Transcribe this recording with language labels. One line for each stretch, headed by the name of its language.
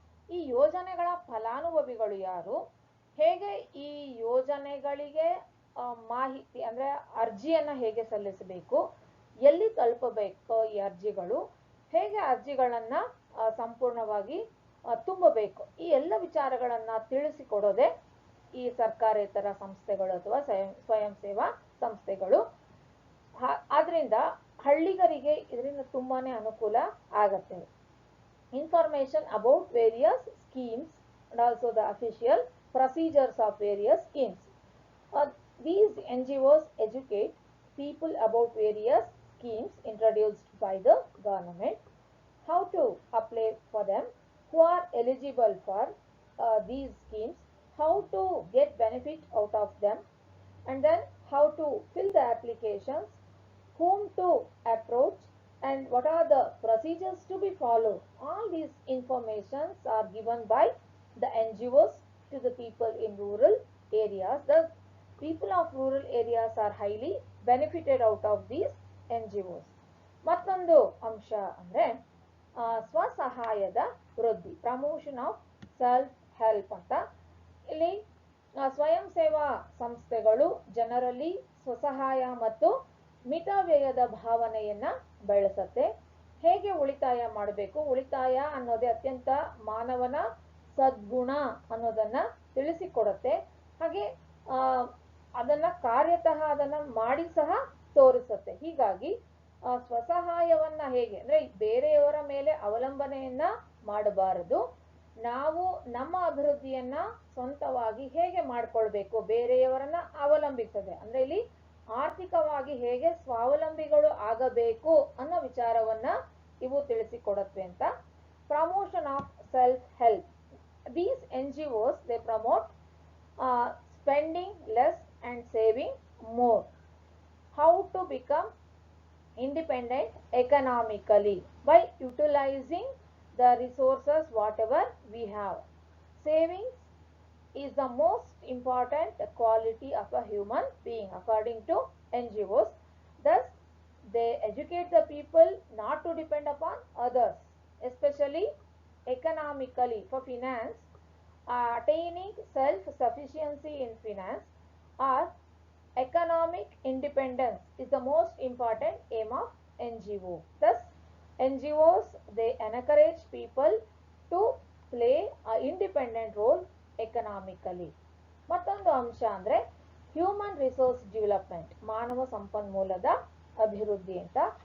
Kannada: ಈ ಯೋಜನೆಗಳ ಫಲಾನುಭವಿಗಳು ಯಾರು, ಹೇಗೆ ಈ ಯೋಜನೆಗಳಿಗೆ ಮಾಹಿತಿ ಅಂದ್ರೆ ಅರ್ಜಿಯನ್ನ ಹೇಗೆ ಸಲ್ಲಿಸಬೇಕು, ಎಲ್ಲಿ ತಲುಪಬೇಕು ಈ ಅರ್ಜಿಗಳು, ಹೇಗೆ ಅರ್ಜಿಗಳನ್ನ ಸಂಪೂರ್ಣವಾಗಿ ತುಂಬಬೇಕು, ಈ ಎಲ್ಲ ವಿಚಾರಗಳನ್ನ ತಿಳಿಸಿಕೊಡೋದೆ ಈ ಸರ್ಕಾರೇತರ ಸಂಸ್ಥೆಗಳು ಅಥವಾ ಸ್ವಯಂ ಸೇವಾ ಸಂಸ್ಥೆಗಳು. ಆದ್ರಿಂದ ಹಳ್ಳಿಗರಿಗೆ ಇದರಿಂದ ತುಂಬಾನೇ ಅನುಕೂಲ ಆಗತ್ತೆ.
English: Information about various schemes and also the official procedures of various schemes. These NGOs educate people about various schemes introduced by the government, how to apply for them, who are eligible for these schemes, how to get benefit out of them, and then how to fill the applications, whom to approach, and what are the procedures to be followed. All these informations are given by the NGOs to the people in rural areas. The people of rural areas are highly benefited out of these NGOs.
Kannada: ಮತ್ತೊಂದು ಅಂಶ ಅಂದ್ರೆ ಸ್ವಸಹಾಯದ ವೃದ್ಧಿ,
English: promotion of self help
Kannada: ಅಂತ. ಇಲ್ಲಿ ಸ್ವಯಂ ಸೇವಾ ಸಂಸ್ಥೆಗಳು ಜನರಲ್ಲಿ ಸ್ವಸಹಾಯ ಮತ್ತು ಮಿತವ್ಯಯದ ಭಾವನೆಯನ್ನ ಬೆಳೆಸುತ್ತೆ. ಹೇಗೆ ಉಳಿತಾಯ ಮಾಡಬೇಕು, ಉಳಿತಾಯ ಅನ್ನೋದೇ ಅತ್ಯಂತ ಮಾನವನ ಸದ್ಗುಣ ಅನ್ನೋದನ್ನ ತಿಳಿಸಿಕೊಡುತ್ತೆ. ಹಾಗೆ ಅದನ್ನ ಕಾರ್ಯತಃ ಅದನ್ನ ಮಾಡಿ ಸಹ ತೋರಿಸುತ್ತೆ. ಹೀಗಾಗಿ ಸ್ವಸಹಾಯವನ್ನ ಹೇಗೆ ಅಂದ್ರೆ ಬೇರೆಯವರ ಮೇಲೆ ಅವಲಂಬನೆಯನ್ನ ಮಾಡಬಾರದು, ನಾವು ನಮ್ಮ ಅಭಿವೃದ್ಧಿಯನ್ನ ಸ್ವಂತವಾಗಿ ಹೇಗೆ ಮಾಡ್ಕೊಳ್ಬೇಕು, ಬೇರೆಯವರನ್ನ ಅವಲಂಬಿಸದೆ ಅಂದ್ರೆ ಇಲ್ಲಿ ಆರ್ಥಿಕವಾಗಿ ಹೇಗೆ ಸ್ವಾವಲಂಬಿಗಳು ಆಗಬೇಕು ಅನ್ನೋ ವಿಚಾರವನ್ನ ಇವು ತಿಳಿಸಿಕೊಡುತ್ತವೆ ಅಂತ.
English: Promotion of self help. These NGOs, they promote spending less and saving more. How to become independent economically by utilizing the resources whatever we have. Savings is the most important quality of a human being according to NGOs. Thus, they educate the people not to depend upon others, especially economically for finance, attaining self-sufficiency in finance or economic independence is the most important aim of NGO. Thus, NGOs, they encourage people to play an independent role economically.
Kannada: ಮತ್ತೊಂದು ಅಂಶ ಅಂದರೆ
English: human resource development,
Kannada: ಮಾನವ ಸಂಪನ್ಮೂಲದ ಅಭಿವೃದ್ಧಿ ಅಂತ.